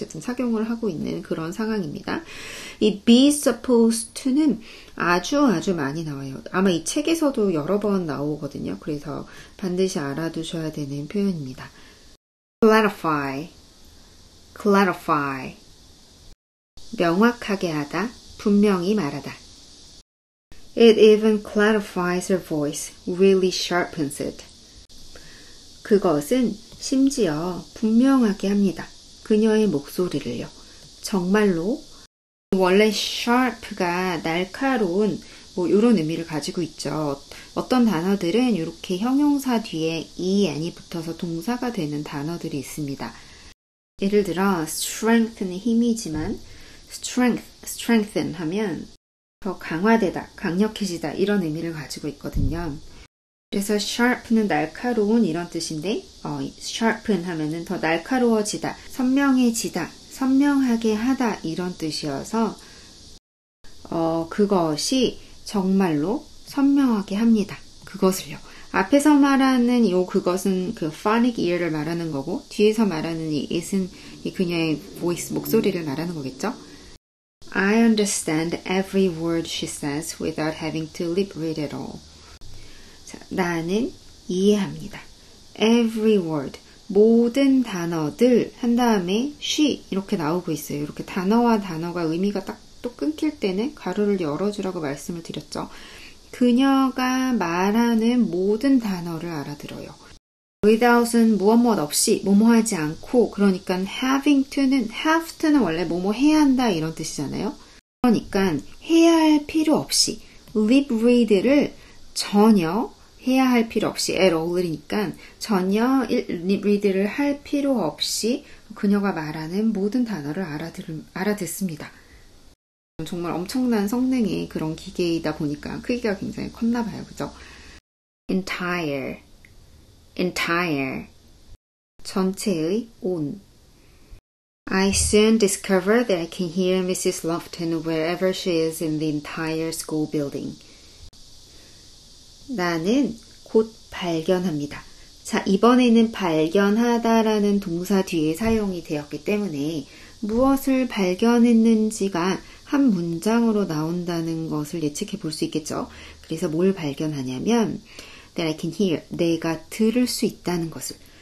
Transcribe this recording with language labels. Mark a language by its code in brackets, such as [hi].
[ko] 어쨌든 착용을 하고 있는 그런 상황입니다. 이 be supposed to는 아주 많이 나와요. 아마 이 책에서도 여러 번 나오거든요. 그래서 반드시 알아두셔야 되는 표현입니다. [en] clarify, clarify. [ko] 명확하게 하다, 분명히 말하다. [en] It even clarifies her voice, really sharpens it. [ko] 그것은 심지어 분명하게 합니다. 그녀의 목소리를요. 정말로 원래 sharp가 날카로운 뭐 이런 의미를 가지고 있죠. 어떤 단어들은 이렇게 형용사 뒤에 en이 붙어서 동사가 되는 단어들이 있습니다. 예를 들어 strength는 힘이지만 strengthen 하면 더 강화되다, 강력해지다 이런 의미를 가지고 있거든요. 그래서 sharp는 날카로운 이런 뜻인데 sharpen 하면은 더 날카로워지다, 선명해지다, 선명하게 하다 이런 뜻이어서 그것이 정말로 선명하게 합니다. 그것을요. 앞에서 말하는 그것은 그 phonic ear를 말하는 거고 뒤에서 말하는 이 it은 그녀의 voice, 목소리를 말하는 거겠죠. [en] I understand every word she says without having to lip read it all. [ko] 자, 나는 이해합니다. [en] Every word, [ko] 모든 단어들 한 다음에 she 이렇게 나오고 있어요. 이렇게 단어와 단어가 의미가 딱 또 끊길 때는 가로를 열어주라고 말씀을 드렸죠. 그녀가 말하는 모든 단어를 알아들어요. without은 무엇 없이, 뭐뭐 하지 않고, 그러니까 having to는, have to는 원래 뭐뭐 해야 한다 이런 뜻이잖아요. 그러니까 해야 할 필요 없이, lip read를 전혀 해야 할 필요 없이, at all이니까 전혀 lip read를 할 필요 없이 그녀가 말하는 모든 단어를 알아듣습니다. 정말 엄청난 성능의 그런 기계이다 보니까 크기가 굉장히 컸나 봐요. 그죠? entire 전체의 온. [en] I soon discover that I can hear Mrs. Lofton wherever she is in the entire school building. [ko] 나는 곧 발견합니다. 자, 이번에는 발견하다라는 동사 뒤에 사용이 되었기 때문에 무엇을 발견했는지가 한 문장으로 나온다는 것을 예측해 볼 수 있겠죠. 그래서 뭘 발견하냐면 that I can hear, 내가 들을 수 있다는 것을.